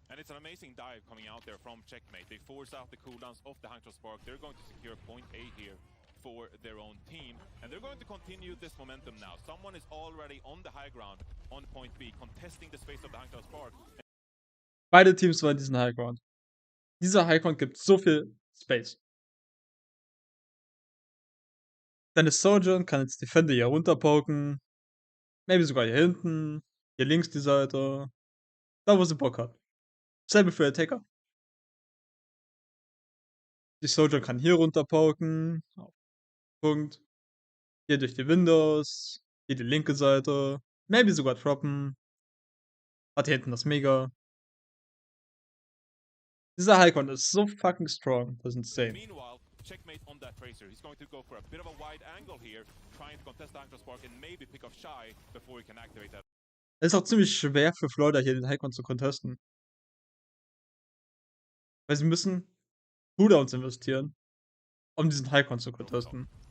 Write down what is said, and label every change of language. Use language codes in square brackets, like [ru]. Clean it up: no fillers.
[en] And it's an amazing dive coming out there from Checkmate. They force out the cooldowns of the Hangzhou Spark. They're going to secure point A here for their own team, and they're going to continue this momentum now. Someone is already on the high ground on point B, contesting the space of the Hangzhou Spark. [de] Beide Teams wollen diesen Highground. Dieser Highground gibt so viel Space. Deine Sojourn kann jetzt Defender hier runterpoken. [en] Maybe [de] sogar hier hinten. Hier links die Seite. Da, wo sie Bock hat. Selbe für Attacker. Die Sojourn kann hier runterpoken. Punkt. Hier durch die Windows. Hier die linke Seite. Maybe sogar droppen. Hat hier hinten das Mega. Dieser Highground ist so [en] fucking strong. [de] Das ist insane. [en] Meanwhile, Checkmate on that Tracer. He's going to go for a bit of a wide angle here, trying to contest the Hangzhou Spark and maybe pick off Schau before he can activate that. [de] Es ist auch ziemlich schwer für Florida hier den Highground zu contesten. Weil sie müssen Cooldowns investieren, um diesen Highground zu contesten.